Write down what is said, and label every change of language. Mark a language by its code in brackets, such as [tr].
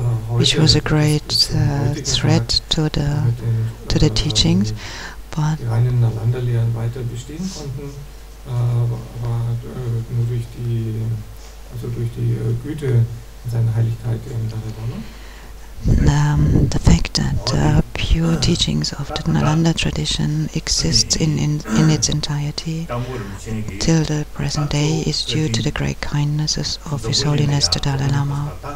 [en] which was a great threat to the teachings, but [de] die reinen Nalanda-Lehren weiter bestehen konnten, war nur durch die Güte und seine Heiligkeit im Dalai Lama. [en] The fact that pure teachings of the Nalanda tradition exists in its entirety till the present day is due to the great kindnesses of His Holiness the Dalai Lama.